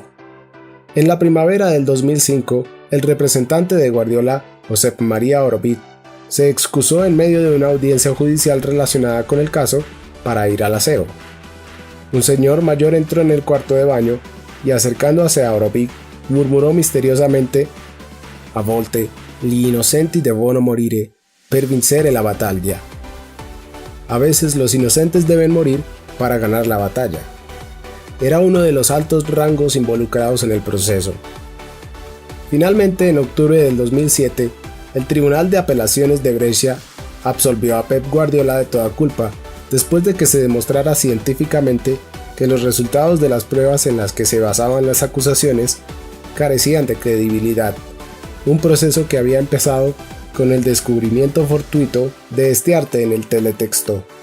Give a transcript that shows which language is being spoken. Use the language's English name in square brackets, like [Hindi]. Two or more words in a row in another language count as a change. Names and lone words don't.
[Spanish] En la primavera del 2005, el representante de Guardiola, Josep Maria Orovid, se excusó en medio de una audiencia judicial relacionada con el caso para ir al aseo. Un señor mayor entró en el cuarto de baño y, acercándose a Orovid, murmuró misteriosamente: [Italian] «A volte gli innocenti devono morire per vincere la battaglia». [Spanish] A veces los inocentes deben morir para ganar la batalla. Era uno de los altos rangos involucrados en el proceso. Finalmente, en octubre del 2007, el Tribunal de Apelaciones de Brescia absolvió a Pep Guardiola de toda culpa, después de que se demostrara científicamente que los resultados de las pruebas en las que se basaban las acusaciones carecían de credibilidad, un proceso que había empezado con el descubrimiento fortuito de Estiarte en el teletexto.